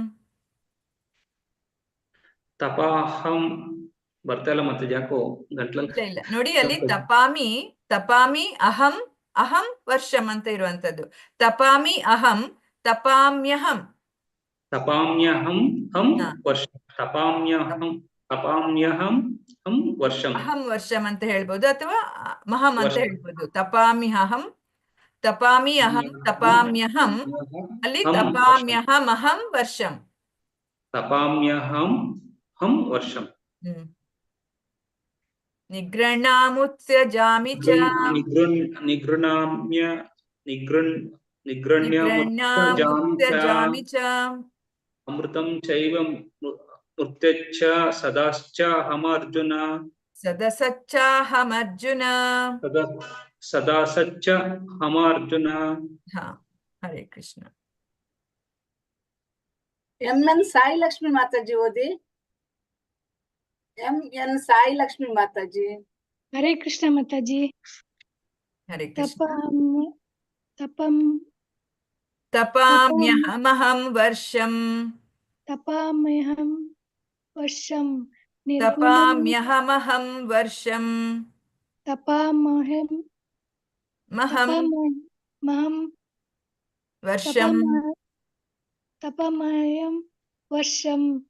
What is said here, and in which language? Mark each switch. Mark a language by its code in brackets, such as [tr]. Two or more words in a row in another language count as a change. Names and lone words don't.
[kn] ತಪಾಹಂ ಬರ್ತಾ ಇಲ್ಲ ಮತ್ತೆ ಯಾಕೋ ಗಂಟ್ಲಲ್ಲಿ. ಇಲ್ಲ ನೋಡಿ, ಅಲ್ಲಿ [sa] ತಪಾಮಿ ಅಹಂ ಅಹಂ ವರ್ಷಂ [kn] ಅಂತ ಇರುವಂತದ್ದು. [sa] ತಪಾಮಿ ಅಹಂ ತಪಾಮ್ಯಹಂ ಹಂ ವರ್ಷಂ ತಪಾಮ್ಯಹಂ ಹಂ ವರ್ಷಂ. ಅಹಂ ವರ್ಷಂ [kn] ಅಂತ ಹೇಳ್ಬೋದು, ಅಥವಾ ಮಹಂ ಅಂತ ಹೇಳ್ಬೋದು. [sa] ತಪಾಮಿ ಅಹಂ ತಪಾಮ್ಯಹಂ, ಅಲ್ಲಿ ತಪಾಮ್ಯಹಂ ಅಹಂ ವರ್ಷಂ. ತಪಾಮ್ಯಹಂ ಹಂ ವರ್ಷಂ. ನಿಗೃಹ್ಣಾಮುತ್ಸ್ಯಜಾಮಿ ಚ ನಿಗೃಹ್ಣಾಮುತ್ಸ್ಯಜಾಮಿ ಚ ಅಮೃತಂ ಚೈವ ಮೃತ್ಯಚ್ಚ ಸದಾಶ್ಚಾಹಮರ್ಜುನ. ಸದಸಚ್ಚಾಹಮರ್ಜುನ. ಸದಾಸಚ್ಚಾಹಮರ್ಜುನ. ಹರೇ ಕೃಷ್ಣ. [kn] ಎನ್ ಸಾಯಿ ಲಕ್ಷ್ಮಿ ಮಾತಾಜಿ ಓದಿ. ಎನ್ ಸಾಯಿ ಲಕ್ಷ್ಮಿ ಮಾತಾಜಿ. [sa] ಹರೇ ಕೃಷ್ಣ ಮಾತಾಜಿ. ಹರೇ ಕೃಷ್ಣ. ತಪಾಮ್ಯಹಂ ವರ್ಷಂ ತಪಾಮ್ಯಹಂ ವರ್ಷಂ ತಪಾಮಹಂ ವರ್ಷಂ